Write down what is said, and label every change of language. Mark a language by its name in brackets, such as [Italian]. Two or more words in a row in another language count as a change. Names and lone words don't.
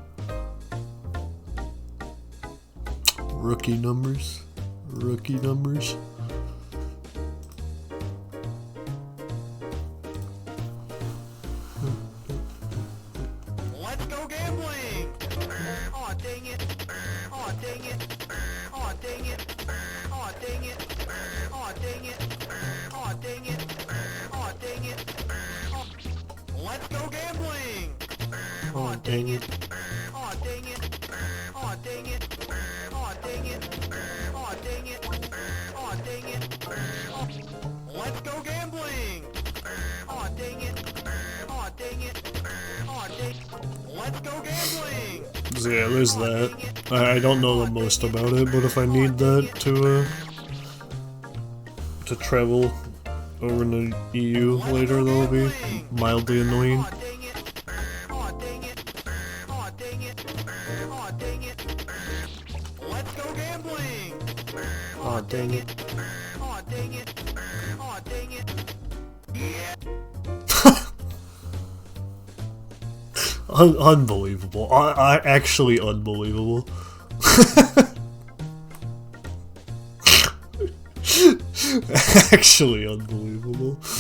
[English] Rookie numbers. Rookie numbers. Let's go gambling! Aw, dang it. Aw, dang it. Aw, dang it. Aw, dang it. Aw, dang it. Aw, dang it. Aw, dang it. Let's go gambling! Aw, dang it. Aw, dang it. Aw, dang it. Aw, dang it. Aw, dang it. Aw, dang it. Let's go gambling! Aw, dang it. Aw, dang it. Aw, dang it. Let's go gambling! So yeah, there's that. I don't know the most about it, but if I need that to travel over in the EU later, that'll be mildly annoying. Aw, dang it. Aw, dang it. Aw, dang it. Aw, dang it. Let's go gambling! Aw, dang it. Aw, dang it. Aw, dang it. Yeah. Unbelievable. I actually unbelievable. Actually unbelievable.